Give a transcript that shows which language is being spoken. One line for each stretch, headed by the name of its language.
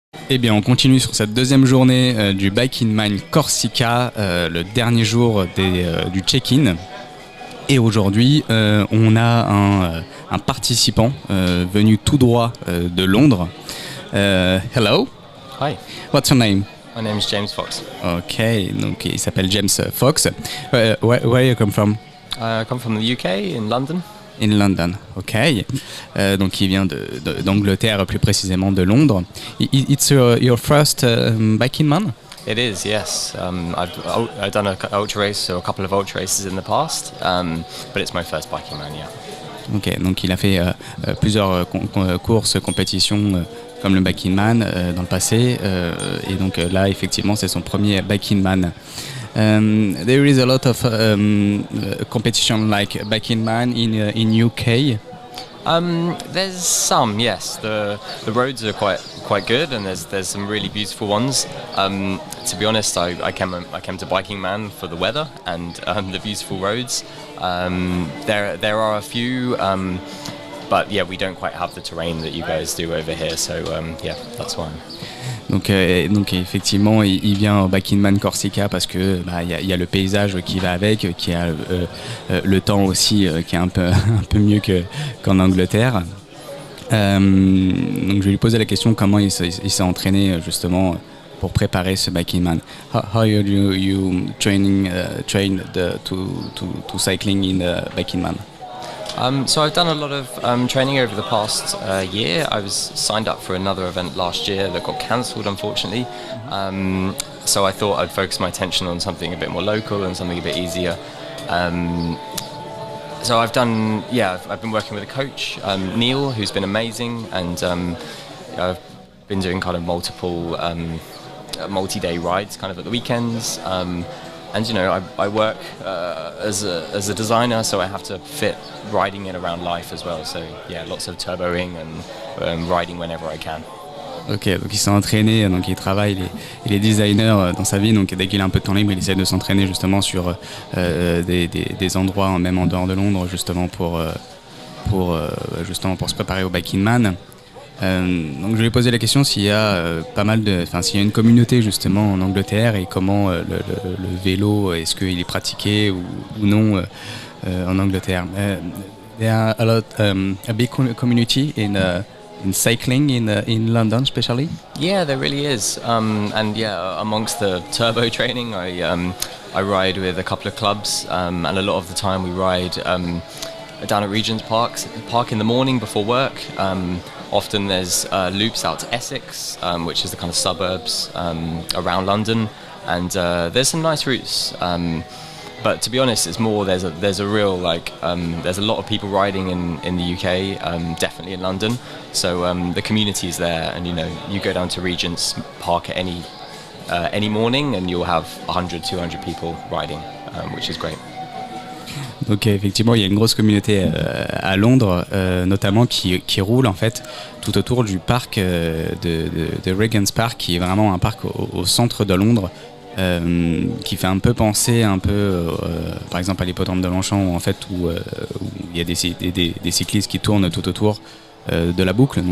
French: Eh bien, on continue sur cette deuxième journée du BikingMan CORSICA, le dernier jour du check-in. Et aujourd'hui, on a un participant venu tout droit de Londres.
English: Hello. Hi. What's your name? My name is James Fox.
French: Ok, donc il s'appelle James Fox.
English: Where you come from? I come from the UK, in London. In London, ok.
French: Donc il vient d'Angleterre, plus précisément de Londres.
English: It's your first BikingMan? It is, yes. I've done an ultra race, so a couple of ultra races in the past, but it's my first BikingMan, yeah.
French: Ok, donc il a fait plusieurs courses, compétitions comme le BikingMan dans le passé, et donc là effectivement c'est son premier BikingMan.
English: There is a lot of competition like BikingMan in UK. There's some, yes. The roads are quite good, and there's some really beautiful ones. To be honest, I came to BikingMan for the weather and the beautiful roads. There are a few, but yeah, we don't quite have the terrain that you guys do over here. So yeah, that's why.
French: Donc effectivement, il vient au BikingMan CORSICA parce que y a le paysage qui va avec, qui a le temps aussi qui est un peu mieux qu'en Angleterre. Donc je vais lui poser la question comment il s'est entraîné justement pour préparer ce BikingMan.
English: How you train to cycling in the BikingMan? So I've done a lot of training over the past year. I was signed up for another event last year that got cancelled, unfortunately. So I thought I'd focus my attention on something a bit more local and something a bit easier. So I've been working with a coach, Neil, who's been amazing, and I've been doing kind of multiple multi-day rides kind of at the weekends. And you know, I work as a designer, so I have to fit riding in around life as well. So yeah, lots of turboing and riding whenever I can.
French: Ok, donc il s'est entraîné, donc il travaille, il est designer dans sa vie, donc dès qu'il a un peu de temps libre, il essaie de s'entraîner justement sur des endroits, même en dehors de Londres, justement pour se préparer au BikingMan. Donc je lui ai posé la question s'il y a s'il y a une communauté justement en Angleterre et comment le vélo, est-ce qu'il est pratiqué ou non en Angleterre.
English: There are a big community in cycling in London, especially. Yeah, there really is. And yeah, amongst the turbo training, I ride with a couple of clubs, and a lot of the time we ride down at Regent's Park in the morning before work. Often there's loops out to Essex, which is the kind of suburbs around London, and there's some nice routes. But to be honest, it's more there's a real there's a lot of people riding in the UK, definitely in London. So the community is there, and you know you go down to Regent's Park at any morning, and you'll have 100, 200 people riding, which is great.
French: Donc effectivement, il y a une grosse communauté à Londres, notamment qui roule en fait tout autour du parc de Regent's Park, qui est vraiment un parc au centre de Londres, qui fait un peu penser par exemple à l'hippodrome de Longchamp, où il y a des cyclistes qui tournent tout autour de la boucle.